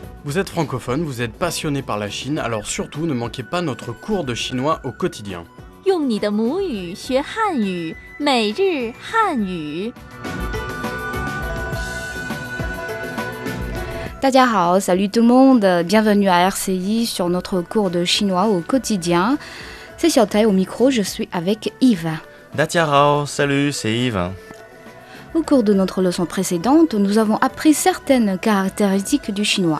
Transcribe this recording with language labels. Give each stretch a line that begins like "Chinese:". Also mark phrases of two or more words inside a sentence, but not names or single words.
French: Vous êtes francophone, vous êtes passionné par la Chine, alors surtout ne manquez pas notre cours de chinois au quotidien.
Chinese: 用你的母语学汉语，每日汉语。大家好,
French: salut tout le monde, bienvenue à RCI sur notre cours de chinois au quotidien. C'est Xiaotai au micro, je suis avec Yves. Datiarao, salut, c'est Yves. Au cours de notre leçon précédente, nous avons appris certaines caractéristiques du chinois.